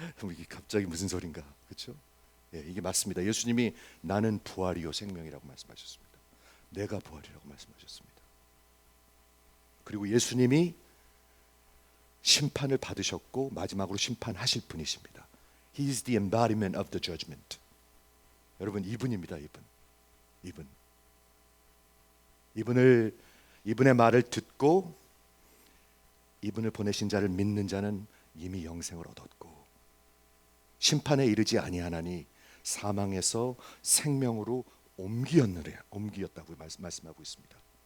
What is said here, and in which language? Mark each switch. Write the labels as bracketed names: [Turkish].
[Korean] 이게 갑자기 무슨 소린가, 그렇죠? 이게 맞습니다. 예수님이 나는 부활이요 생명이라고 말씀하셨습니다. 내가 부활이라고 말씀하셨습니다. 그리고 예수님이 심판을 받으셨고 마지막으로 심판하실 분이십니다. [English] He is the embodiment of the judgment. [Korean] 여러분, 이분입니다. 이분의 말을 듣고 이분을 보내신 자를 믿는 자는 이미 영생을 얻었고, 심판에 이르지 아니하나니 사망에서 생명으로 옮기었다고 말씀하고 있습니다.